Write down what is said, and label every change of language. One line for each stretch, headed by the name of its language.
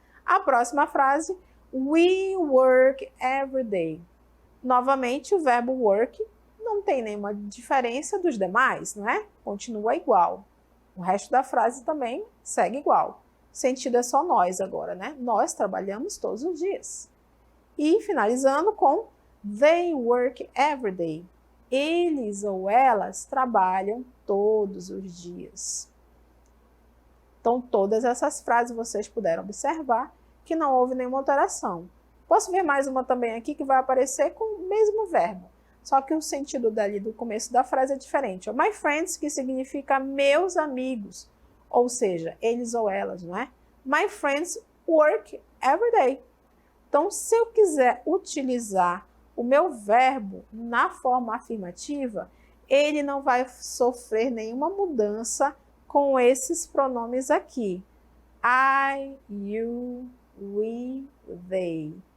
Portuguese: A próxima frase,
English: we work every day.
Portuguese: Novamente, o verbo work não tem nenhuma diferença dos demais, não é? Continua igual. O resto da frase também segue igual. O sentido é só nós agora, né? Nós trabalhamos todos os dias. E finalizando com
English: they work every day.
Portuguese: Eles ou elas trabalham todos os dias. Então, todas essas frases vocês puderam observar que não houve nenhuma alteração. Posso ver mais uma também aqui que vai aparecer com o mesmo verbo, só que o sentido dali do começo da frase é diferente.
English: My friends,
Portuguese: que significa meus amigos, ou seja, eles ou elas, não é?
English: My friends work every day.
Portuguese: Então, se eu quiser utilizar o meu verbo na forma afirmativa, ele não vai sofrer nenhuma mudança com esses pronomes aqui.
English: I, you, we, they.